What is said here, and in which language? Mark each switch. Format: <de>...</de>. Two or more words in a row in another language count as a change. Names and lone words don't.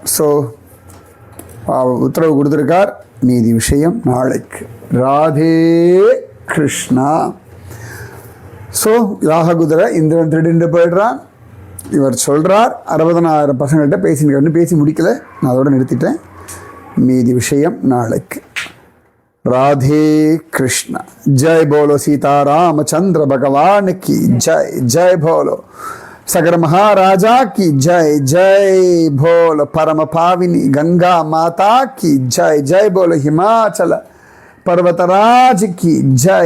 <ta>ஸோ உத்தரவு கொடுத்துருக்கார். மீதி விஷயம் நாளைக்கு. ராதே கிருஷ்ணா. ஸோ யாக குதிரை இந்திரன் திருடிட்டு போயிடுறான். இவர் சொல்கிறார் 60,000 பசங்கள்கிட்ட பேசி முடிக்கலை, நான் அதோடு நிறுத்திட்டேன். மீதி விஷயம் நாளைக்கு.</ta> <hi>राधे कृष्ण. जय बोलो सीतारामचंद्र भगवान की जय. जय बोलो सगर महाराजा की जय. जय बोलो परम पाविनी गंगा माता की जय. जय बोलो हिमाचल पर्वतराज की जय.</hi>